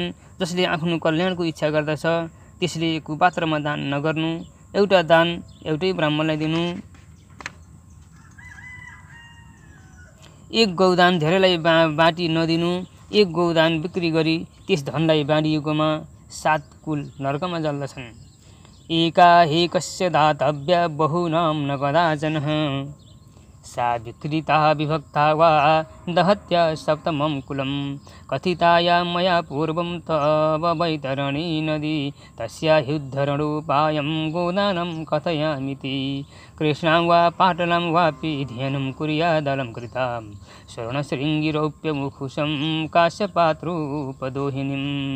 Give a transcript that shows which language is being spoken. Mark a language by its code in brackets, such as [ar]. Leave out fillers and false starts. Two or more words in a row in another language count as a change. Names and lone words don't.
[ne] जसले आफ्नो कल्याणको इच्छा गर्दछ त्यसले कुपात्रमा दान नगर्नु। एउटा दान एउटै ब्राह्मणलाई दिनु। 1 गौदान धेरैलाई बाँटी नदिनु। 1 गौदान बिक्री गरी त्यस धनलाई बाँडिएकोमा 7 कुल नरकमा जल्दछन्। [sa] एका हेकस्य दातव्या बहुनां न कदाचन सा विक्रीता विभक्ता वा दहत्या सप्तमं कुलं कथिताया मया पूर्वं तव वैतरणी नदी तस्या ह्युद्धरणोपायं गोदानं कथयामिति कृष्णां वा पाटलां वापि ध्येनं कुर्यादलं कृतां स्वर्णशृङ्गिरौप्यमुखुशं काश्यपात्रोपदोहिनीम्